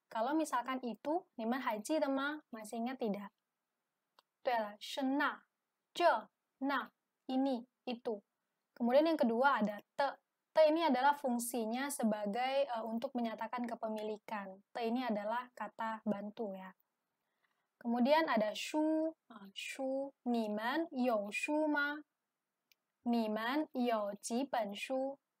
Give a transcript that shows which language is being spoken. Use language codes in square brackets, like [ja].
[id] Kalau misalkan itu, [zh] 你们还记得吗？ [id] Masih ingat tidak? [zh] 对了，是那，这，那， [id] ini, itu. Kemudian yang kedua ada te. Te ini adalah fungsinya sebagai untuk menyatakan kepemilikan. Te ini adalah kata bantu ya. Kemudian ada shu, shu. [zh] 你们有书吗？你们有几本书？